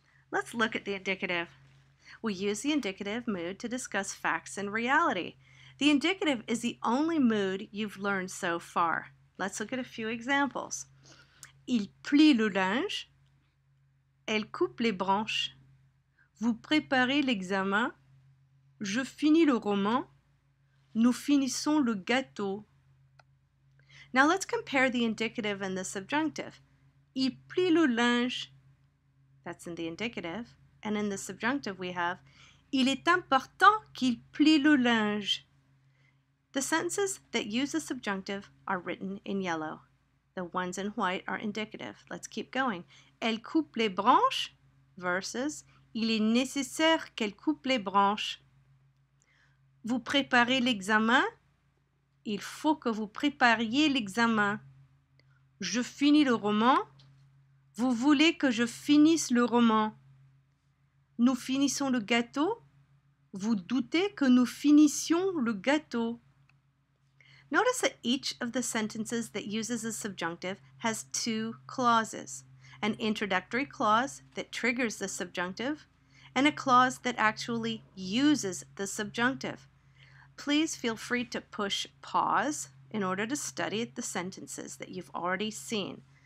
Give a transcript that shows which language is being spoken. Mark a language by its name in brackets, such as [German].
[English] Let's look at the indicative. We use the indicative mood to discuss facts and reality. The indicative is the only mood you've learned so far. Let's look at a few examples. [French] Il plie le linge. Elle coupe les branches. Vous préparez l'examen. Je finis le roman. Nous finissons le gâteau. [English] Now let's compare the indicative and the subjunctive. [French] Il plie le linge. [English] That's in the indicative. And in the subjunctive we have [French] Il est important qu'il plie le linge. [English] The sentences that use the subjunctive are written in yellow. The ones in white are indicative. Let's keep going. [French] Elle coupe les branches versus Il est nécessaire qu'elle coupe les branches. Vous préparez l'examen. Il faut que vous prépariez l'examen. Je finis le roman. Vous voulez que je finisse le roman. Nous finissons le gâteau. Vous doutez que nous finissions le gâteau. [English] Notice that each of the sentences that uses a subjunctive has two clauses: an introductory clause that triggers the subjunctive, and a clause that actually uses the subjunctive. Please feel free to push pause in order to study the sentences that you've already seen.